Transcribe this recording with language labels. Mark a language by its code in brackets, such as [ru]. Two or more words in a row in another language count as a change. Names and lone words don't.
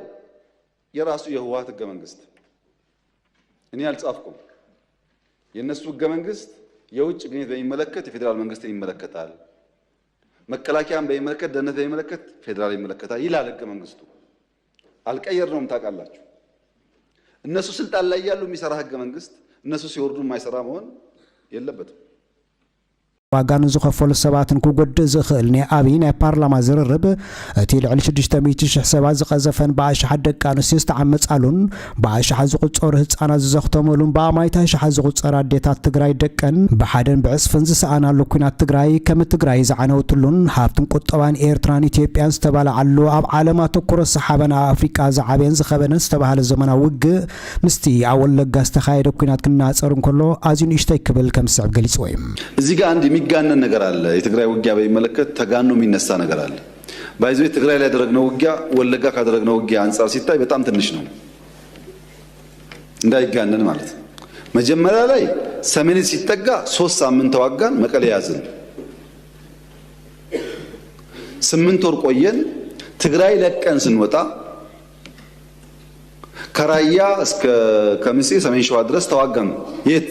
[am] የራሱ የህወሓት ህገ መንግስት። እኔ አልጻፍኩም። የነሱ ህገ መንግስት የውጭ ግንኙነት በሚመለከት የፌዴራል መንግስትን ይመለከታል፣ መከላከያን በሚመለከት ደህንነት በሚመለከት ፌዴራል ይመለከታል ይላል ህገ መንግስቱ። አልቀየርነውም። ታውቃላችሁ። እነሱ ስልጣን ላይ ያሉ የሚሰራ ህገ መንግስት እነሱ ሲወርዱ የማይሰራ መሆን የለበትም። [ti] ዋጋን ዝኸፈሉ ሰባትን ክጎድእ ዝኽእል ናይ ኣብይ ናይ ፓርላማ ዝርርብ እቲ ልዕሊ 600,000 ሰባት ዝቐዘፈን ብኣሽሓት ደቂ ኣንስትዮ ዝተዓመፃሉን ብኣሽሓት ዝቑፀሩ ህፃናት ዝዘኽተመሉን ብኣማይታ ሽሓት ዝቑፀሩ ኣዴታት ትግራይ ደቀን ብሓደን ብዕፅፍን ዝሰኣናሉ ኩናት ትግራይ ከም ትግራይ ዝዓነውትሉን ሃብትን ቁጠባን ኤርትራን ኢትዮጵያን ዝተባልዓሉ ኣብ ዓለም ኣተኩሮ ሰሓበን ኣብ ኣፍሪቃ ዝዓበየን ዝኸበነን ዝተባሃለ ዘመናዊ ውግእ ምስቲ ኣብ ወለጋ ዝተኻየደ ኩናት ክናፀር እንከሎ ኣዝዩ ንእሽተይ ክብል ከም ዝስዕብ ገሊጹ እዩ። [am] እዚህ ጋር አንድ የሚጋነን ነገር አለ። የትግራይ ውጊያ በሚመለከት ተጋኖ የሚነሳ ነገር አለ። ባይዘው ትግራይ ላይ ያደረግነው ውጊያ ወለጋ ካደረግነው ውጊያ አንፃር ሲታይ በጣም ትንሽ ነው፣ እንዳይጋነን ማለት ነው። መጀመሪያ ላይ ሰሜን ሲጠጋ 3 ሳምንት ተዋጋን፣ መቀሌ ያዝን። 8 ወር ቆየን። ትግራይ ለቀን ስንወጣ ከራያ እስከ ከሚሴ ሰሜን ሸዋ ድረስ ተዋጋን። የት?